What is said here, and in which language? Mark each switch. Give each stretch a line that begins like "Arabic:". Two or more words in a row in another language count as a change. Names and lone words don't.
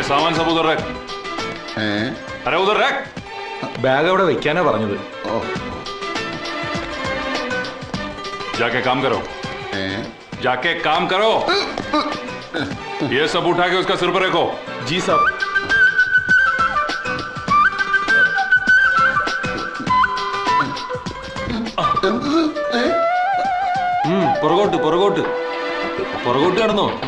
Hindi: सामान सब उधर रख। अरे उधर रख।
Malayalam: ബാഗ് അവിടെ വെക്കാനാ പറഞ്ഞത്.
Hindi: जाके काम करो, जाके काम करो। ये सब उठा के उसका सिर पर रखो। जी साब.
Malayalam: പുറകോട്ട് പുറകോട്ട് പുറകോട്ട് കടന്നോ.